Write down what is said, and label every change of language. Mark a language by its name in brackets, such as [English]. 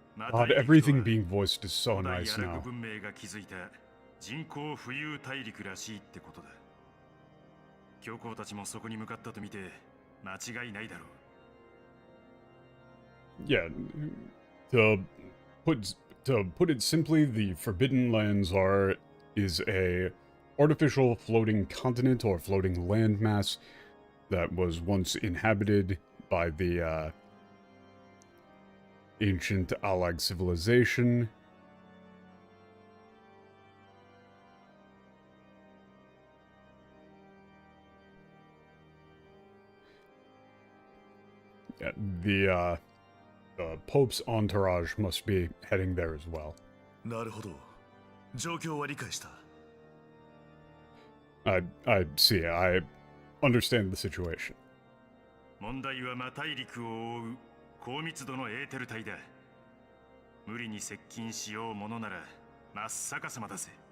[English] God, everything being voiced is so nice now. [Japanese] 文明が築いた人工浮遊大陸らしいってことだ。教皇たちもそこに向かったと見て間違いないだろう。 [English] Yeah, to put it simply, the Forbidden Lands is a artificial floating continent or floating landmass that was once inhabited by the ancient allied civilization. Yeah, the Pope's entourage must be heading there as well. [Japanese] なるほど。状況は理解した。 [English] I see. I understand the situation. [Japanese] 問題は魔大陸を覆う高密度のエーテル体だ。無理に接近しようものなら真っ逆さまだぜ。